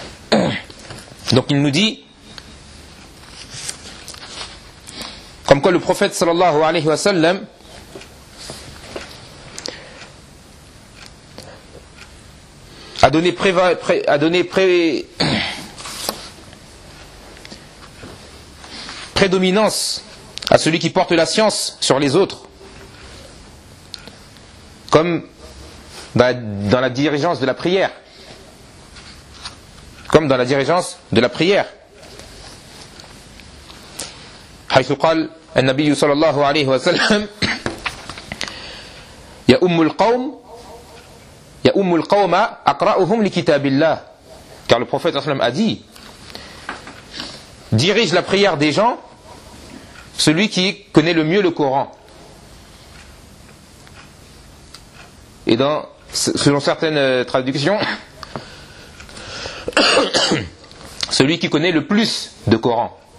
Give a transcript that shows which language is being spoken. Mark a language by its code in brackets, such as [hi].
[fr] Donc il nous dit, comme quoi le prophète sallallahu alayhi wa sallam a donné prédominance à celui qui porte la science sur les autres, comme dans la dirigeance de la prière. Comme dans la dirigeance de la prière. [ar] حيث قال النبي صلى الله عليه وسلم يا أم القوم أقرأهم لكتاب الله. [fr] Car le prophète sallam a dit, dirige la prière des gens, celui qui connaît le mieux le Coran. Et dans, selon certaines traductions, celui qui connaît le plus de Coran.